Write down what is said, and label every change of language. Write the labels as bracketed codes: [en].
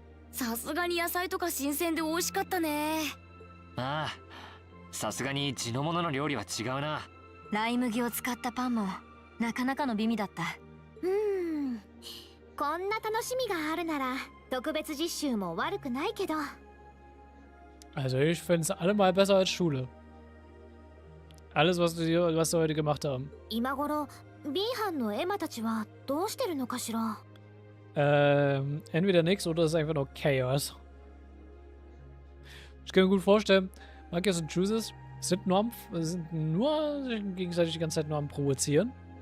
[ja] さすがに野菜とか新鮮で美味しかったね。ああ、さすがに地のものの料理は違うな。ライ麦を使ったパンもなかなかの美味だった。こんな楽しみがあるなら特別実習も悪くないけど。 [de] Also ich finde es allemal besser als Schule. Alles, was sie heute gemacht haben. [ja] 今頃 B 班のエマたちはどうしてるのかしら。 [de] Entweder nix oder es ist einfach nur Chaos. Ich kann mir gut vorstellen, Marcus und Chooses sind nur gegenseitig die ganze Zeit nur am Provozieren.